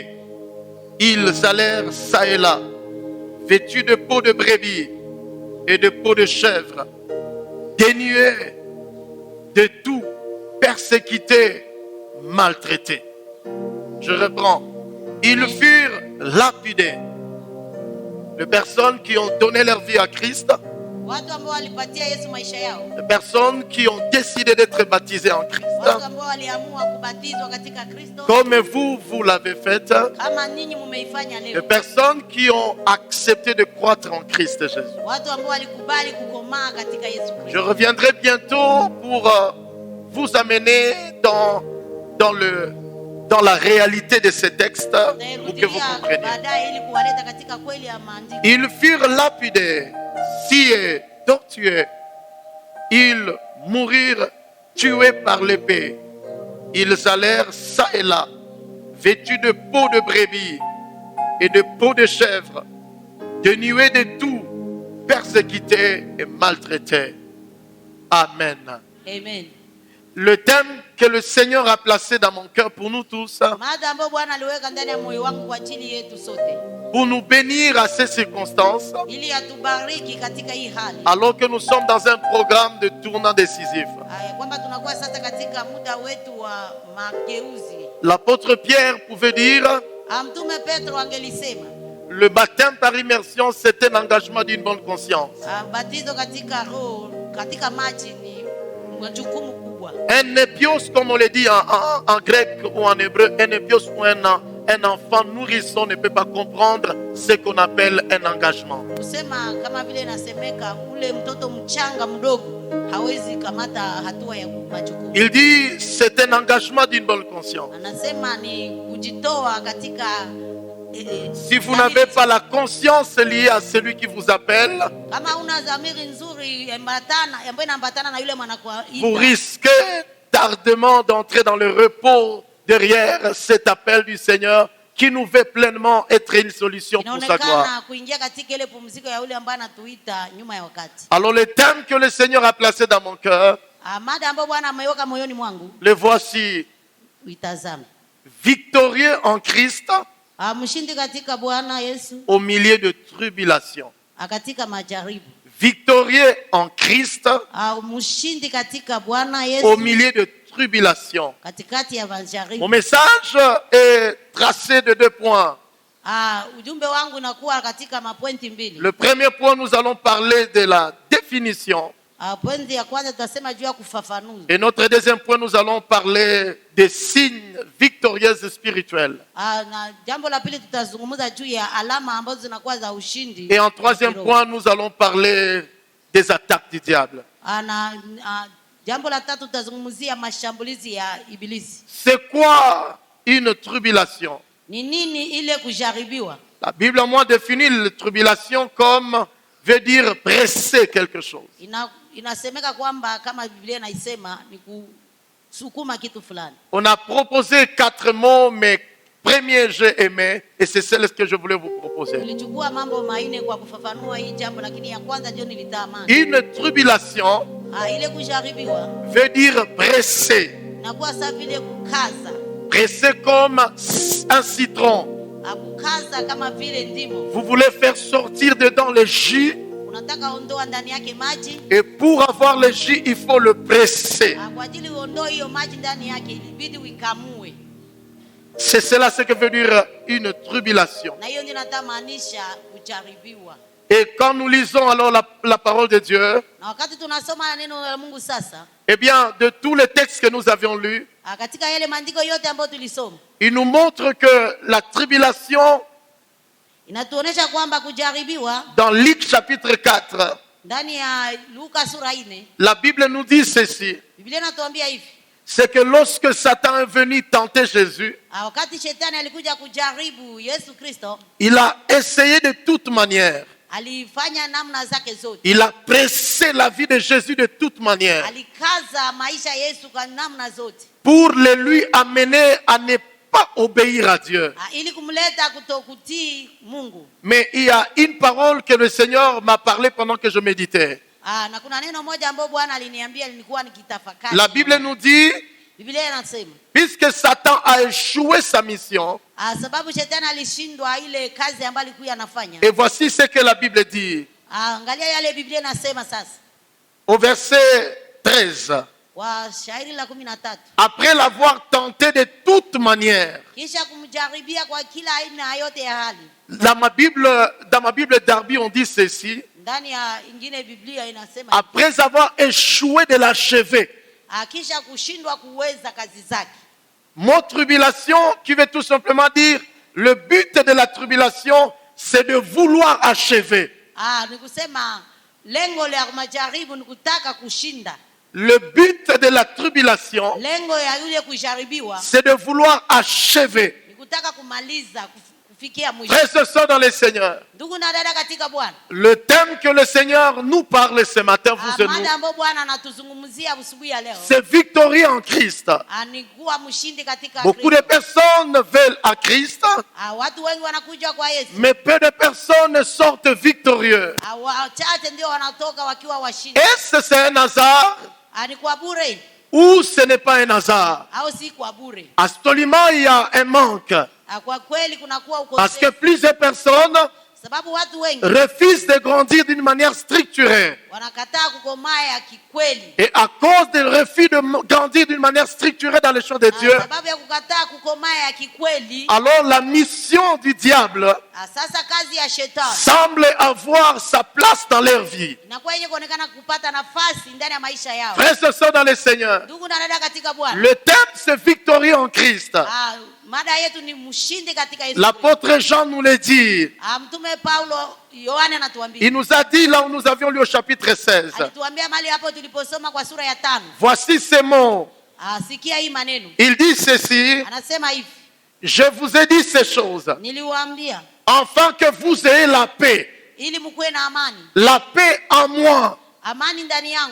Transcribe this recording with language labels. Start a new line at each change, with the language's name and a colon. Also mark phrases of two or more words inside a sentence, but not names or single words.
French: Ils allèrent çà et là, vêtus de peau de brebis et de peau de chèvre, dénués de tout, persécutés, maltraités. Je reprends. Ils furent lapidés. Les personnes qui ont donné leur vie à Christ,
Swahili: Watu ambao walipatia Yesu maisha yao.
French: les personnes qui ont décidé d'être baptisées en Christ,
Swahili: Watu ambao waliamua kubatizwa katika Kristo.
French: comme vous l'avez fait,
Swahili: Kama ninyi mumeifanya
French: les
Swahili: leo.
French: personnes qui ont accepté de croître en Christ Jésus.
Swahili: Watu ambao walikubali kukomaa katika Yesu
French: Je
Swahili: Kristo.
French: reviendrai bientôt pour vous amener dans la réalité de ces textes pour que vous
Swahili: Nairudia
French: compreniez.
Swahili: baadaye ili kuwaleta katika kweli ya maandiko.
French: Ils furent lapidés, sciés, torturés. Ils moururent tués par l'épée. Ils allèrent çà et là, vêtus de peau de brebis et de peau de chèvre, dénués de tout, persécutés et maltraités. Amen. Amen. Le thème que le Seigneur a placé dans mon cœur pour nous tous,
Swahili: Mada ambayo Bwana aliweka ndani ya moyo wangu kwa ajili yetu sote.
French: pour nous bénir à ces circonstances,
Swahili: Ili atubariki katika hii hali.
French: alors que nous sommes dans un programme de tournant décisif.
Swahili: Kwamba tunakuwa sasa katika muda wetu wa mageuzi.
French: L'apôtre Pierre pouvait dire,
Swahili: Mtume Petro angelisema
French: le baptême par immersion, c'est un engagement d'une bonne conscience.
Swahili: batizo katika roho katika maji ni jukumu kubwa.
French: Un épios, comme on le dit en grec ou en hébreu, un épios ou un enfant nourrisson ne peut pas comprendre ce qu'on appelle un engagement.
Swahili: Kusema kama vile inasemeka ule mtoto mchanga mdogo hawezi kamata hatua ya majukumu.
French: Il dit, c'est un engagement d'une bonne conscience.
Swahili: Anasema ni kujitoa katika
French: Si vous n'avez pas la conscience liée à celui qui vous appelle,
Swahili: kama una dhamiri nzuri ambayo inaambatana na yule
French: vous risquez tardement d'entrer dans le repos derrière cet appel du Seigneur qui nous veut pleinement être une solution pour sa gloire.
Swahili: inaonekana kuingia katika ile pumziko ya yule ambaye anatuita nyuma ya wakati.
French: Alors le thème que le Seigneur a placé dans mon cœur,
Swahili: Mada ambayo Bwana ameiweka moyoni mwangu
French: le voici.
Swahili: uitazame.
French: Victorieux en Christ
Swahili: Mshindi katika Bwana Yesu
French: au milieu de tribulations.
Swahili: katika majaribu.
French: Victorieux en Christ
Swahili: Mshindi katika Bwana
French: au Yesu milieu de tribulations.
Swahili: katikati ya majaribu.
French: Mon message est tracé de 2 points.
Swahili: Ujumbe wangu unakuwa katika mapointi mbili.
French: Le premier point, nous allons parler de la définition.
Swahili: Pointi ya kwanza tutasema juu ya kufafanuza.
French: Et notre deuxième point, nous allons parler des signes victorieux spirituels.
Swahili: Na jambo la pili tutazungumza juu ya alama ambazo zinakuwa za ushindi.
French: Et en troisième point, nous allons parler des attaques du diable.
Swahili: Jambo la tatu tutazungumzia mashambulizi ya ibilisi.
French: C'est quoi une tribulation?
Swahili: Ni nini ile kujaribiwa?
French: La Bible, moi, définit la tribulation comme veut dire presser quelque chose.
Swahili: Inasemeka kwamba kama Biblia inaisema ni kusukuma kitu fulani.
French: On a proposé 4 mots, mais premier j'ai aimé, et c'est celle que je voulais vous proposer.
Swahili: Nilichukua mambo manne kwa kufafanua hii jambo, lakini ya kwanza ndio nilitamani.
French: Une tribulation
Swahili: Ile kujaribiwa
French: veut dire presser.
Swahili: inakuwa sawa vile kukaza.
French: Presser comme un citron.
Swahili: Kukaza kama vile ndimo.
French: Vous voulez faire sortir dedans le jus.
Swahili: Unataka ondoa ndani yake maji.
French: Et pour avoir le jus, il faut le presser.
Swahili: Kwa ajili uondoe hiyo maji ndani yake ilibidi uikamue.
French: C'est cela ce que veut dire une tribulation.
Swahili: Na hiyo ndio inamaanisha kujaribiwa.
French: Et quand nous lisons alors la parole de Dieu,
Swahili: Na wakati tunasoma neno la Mungu sasa,
French: eh bien, de tous les textes que nous avions lus,
Swahili: katika yale maandiko yote ambayo tulisoma,
French: il nous montre que la tribulation,
Swahili: inatuonesha kwamba kujaribiwa
French: dans Luc chapitre 4,
Swahili: ndani ya Luka sura 4,
French: la Bible nous dit ceci,
Swahili: Biblia inatuambia hivi,
French: c'est que lorsque Satan est venu tenter Jésus,
Swahili: wakati shetani alikuja kujaribu Yesu Kristo,
French: il a essayé de toute manière.
Swahili: alifanya namna zake zote.
French: Il a pressé la vie de Jésus de toute manière
Swahili: Alikaza maisha Yesu kwa namna zote
French: pour le lui amener à ne pas obéir à Dieu.
Swahili: ili kumleta kutokutii Mungu.
French: Mais il y a une parole que le Seigneur m'a parlé pendant que je méditais.
Swahili: Na kuna neno moja ambalo Bwana aliniambia nilikuwa nikitafakari.
French: La Bible nous dit,
Swahili: Biblia inasema,
French: puisque Satan a échoué sa mission,
Swahili: sababu shetani alishindwa ile kazi ambayo alikuwa anafanya.
French: et voici ce que la Bible dit.
Swahili: Angalia yale Biblia inasema sasa.
French: Au verset 13.
Swahili: Washairi la 13.
French: Après l'avoir tenté de toute manière.
Swahili: Kisha kumjaribia kwa kila aina yote ya hali.
French: Dans ma Bible Darby, on dit ceci.
Swahili: Ndani ya ingine Biblia inasema,
French: après avoir échoué de l'achever.
Swahili: Kisha kushindwa kuweza kazi zake.
French: Mot tribulation qui veut tout simplement dire le but de la tribulation c'est de vouloir achever.
Swahili: Ni kusema lengo la majaribu ni kutaka kushinda.
French: Le but de la tribulation
Swahili: Lengo ya yule kujaribiwa
French: c'est de vouloir achever.
Swahili: ni kutaka kumaliza kufikia mwisho.
French: Frères et sœurs dans le Seigneur.
Swahili: Ndugu na dada katika Bwana.
French: Le thème que le Seigneur nous parle ce matin, vous et nous,
Swahili: Mada ambayo Bwana anatuzungumzia asubuhi ya leo,
French: c'est victorie en Christ.
Swahili: ni kuwa mshindi katika
French: Beaucoup de personnes veulent à Christ,
Swahili: watu wengi wanakuja kwa Yesu,
French: mais peu de personnes sortent victorieux.
Swahili: Wachache ndio wanatoka wakiwa washindi.
French: Est-ce que c'est un hasard
Swahili: Ni kwa bure
French: ou ce n'est pas un hasard?
Swahili: au si kwa bure?
French: Absolument, il y a un manque.
Swahili: Kwa kweli kunakuwa
French: Parce que
Swahili: ukosefu,
French: plusieurs personnes
Swahili: sababu watu wengi
French: refusent de grandir d'une manière structurée.
Swahili: wanakataa kukomaa ya kikweli.
French: Et à cause du refus de grandir d'une manière structurée dans les choses de Dieu,
Swahili: Sababu ya kukataa kukomaa ya kikweli,
French: alors la mission du diable
Swahili: sasa kazi ya shetani
French: semble avoir sa place dans leur vie.
Swahili: inakuwa yenye kuonekana kupata nafasi ndani ya maisha yao.
French: Frères et sœurs dans le Seigneur,
Swahili: Ndugu na dada katika Bwana,
French: le thème c'est victorie en Christ.
Swahili: mada yetu ni mshindi katika Yesu.
French: L'apôtre Jean nous le dit.
Swahili: Mtume Paulo Yohana anatuambia.
French: Il nous a dit là où nous avions lu au chapitre 16.
Swahili: Alituambia mahali hapo tuliposoma kwa sura ya 5.
French: Voici ces mots.
Swahili: Sikia hii maneno.
French: Il dit ceci.
Swahili: Anasema hivi.
French: Je vous ai dit ces choses.
Swahili: Niliwaambia.
French: Afin que vous ayez la paix.
Swahili: Ili mkuwe na amani.
French: La paix en moi.
Swahili: Amani ndani yangu.